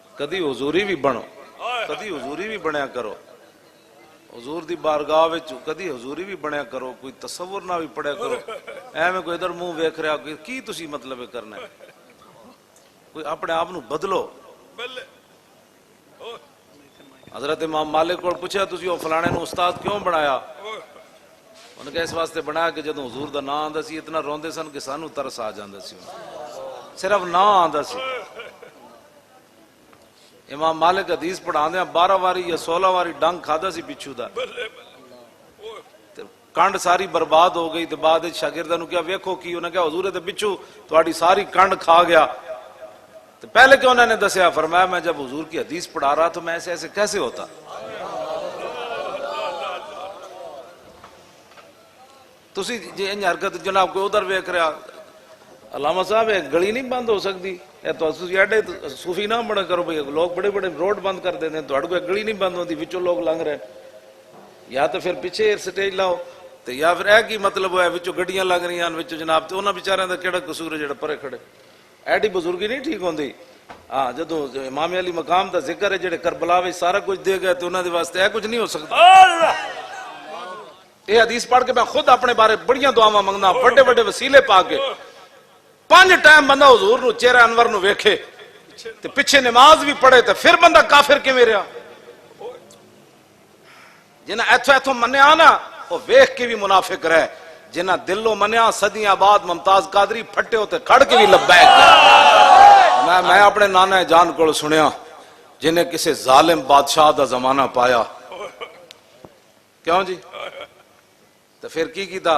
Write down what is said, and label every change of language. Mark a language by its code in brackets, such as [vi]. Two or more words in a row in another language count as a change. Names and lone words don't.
[pa] کدی حضوری بھی بنو، کدی حضوری بھی بنیا کرو، حضور دی بارگاہ وچ کدی حضوری بھی بنیا کرو، کوئی تصور نہ بھی پڑھیا کرو، ایویں کوئی ادھر منہ ویکھ رہا کی تسی مطلب کرنا ہے، کوئی اپنے آپ نو بدلو۔ حضرت امام مالک کو پوچھا تسی او فلانے نو استاد کیوں بنایا؟ انہوں نے کہا اس واسطے بنایا کہ جدوں حضور دا نام آندا سی اتنا روندے سن کہ سانو ترس آ جاندا سی، صرف نام آندا سی۔ امام مالک حدیث پڑھاندے 12 واری یا 16 واری ڈنگ کھادا سی بچھو دا، کنڈ ساری برباد ہو گئی، تے بعد شاگرداں نو کیا ویکھو کی، انہوں نے کہا حضور تے بچھو تہاڈی ساری کنڈ کھا گیا۔ تو پہلے کیوں انہوں نے دسیا؟ فرمایا [ur] میں جب حضور کی حدیث پڑھا رہا تو میں ایسے ایسے کیسے ہوتا؟ [pa] تسی جی انج حرکت جناب کوئی ادھر ویکھ رہا، علامہ صاحب ایک گلی نہیں بند ہو سکتی، اے تو ایڈے صوفی نہ بڑا کرو بھئی، [ur] لوگ بڑے بڑے روڈ بند کر دیتے ہیں، [pa] تہاڈے کوئی گلی نہیں بند ہوتی وچوں لوگ لنگ رہے، یا تو پھر پیچھے سٹیج لاؤ، تے یا پھر اے کی مطلب ہے وچوں گڈیاں لگ رہی ہیں وچوں جناب، تے انہاں بیچاریاں دا کیڑا قصور ہے جڑا پرے کھڑے؟ ایڈی بزرگی نہیں ٹھیک ہوندی۔ ہاں جدوں امام علی مقام دا ذکر ہے جڑے کربلا وچ سارا کچھ دے گئے تے انہاں دے واسطے اے کچھ نہیں ہو سکتا۔ یہ حدیث پڑھ کے میں خود اپنے بارے بڑیاں دعاواں منگنا، بڑے بڑے وسیلے پا کے 5 ٹائم بندہ حضور نو چہرہ انور نو ویکھے تے پیچھے نماز بھی پڑھے تے پھر بندہ کافر کیویں رہیا؟ جنہاں ایتھوں ایتھوں منیا نا وہ ویکھ کے بھی منافق رہے، جنہاں دلوں منیا صدیاں بعد ممتاز قادری پھٹے ہوتے کھڑ کے بھی لبیک۔ میں اپنے نانا جان کو سنیا جنہیں کسی ظالم بادشاہ دا زمانہ پایا، کیوں جی؟ تو پھر کی کیتا؟